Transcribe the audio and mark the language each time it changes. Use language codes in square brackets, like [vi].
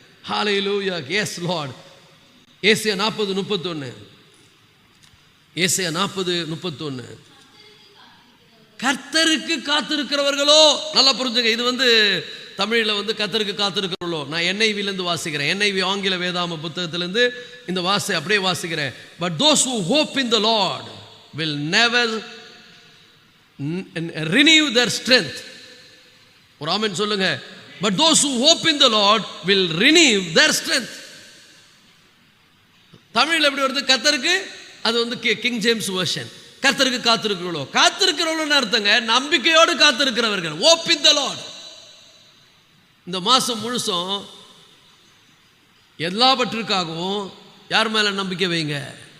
[ta] ஹல்லேலூயா, [en] Yes Lord. [ta] ஏசாயா 40:31, ஏசாயா 40:31. கர்த்தருக்கு காத்திருக்கிறவர்களோ, நல்லா புரிஞ்சுங்க, இது வந்து தமிழில் வந்து கர்த்தருக்கு காத்திருக்கிறவர்களோ. நான் NIV வாசிக்கிறேன், NIV ஆங்கில வேதாம புத்தகத்திலேருந்து இந்த அப்படியே வாசிக்கிறேன். [en] But those who hope in the Lord will never renew their strength. [ta] ஒரு ஆமென் சொல்லுங்க. [en] But those who hope in the Lord will renew their strength. [ta] தமிழில் எப்படி வருது? கர்த்தருக்கு, அது வந்து கிங் ஜேம்ஸ் வெர்ஷன். கர்த்தருக்கு காத்திருக்கிறவர்களோ, காத்திருக்கிறவர்கள்னு அர்த்தங்க, நம்பிக்கையோடு காத்திருக்கிறவர்கள். [en] hope in the Lord. [ta] இந்த மாதம் முழுசும் எல்லாவற்றுக்காகவும் யார் மேலே நம்பிக்கை வைங்க?